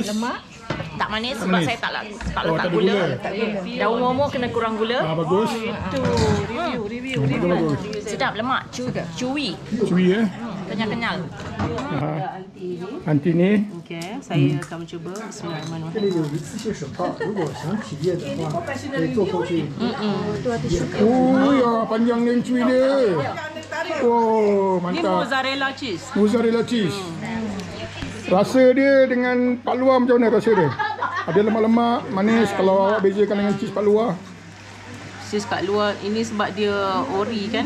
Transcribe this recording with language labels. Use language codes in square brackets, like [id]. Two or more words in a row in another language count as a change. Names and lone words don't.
[ms] Tak manis sebab saya tak letak gula. Dah umur kena kurang gula. Ah, bagus. Itu review. Bagus. Sedap, lemak, chewy. Cuy Kenyal-kenyal. Anti ni. Okey, saya akan mencuba. [ar] بسم الله الرحمن الرحيم. [zh] 这里有一次性手套，如果想体验的话，可以坐过去。 [ms] Oh, ya, panjang ni cuy dia. Oh, Ini mantap. [en] mozzarella cheese. [ms] Rasa dia dengan Pak Luar macam mana rasa dia? Ada lemak-lemak, manis kalau awak bezakan dengan cheese Pak Luar. Cheese kat luar ini sebab dia ori kan.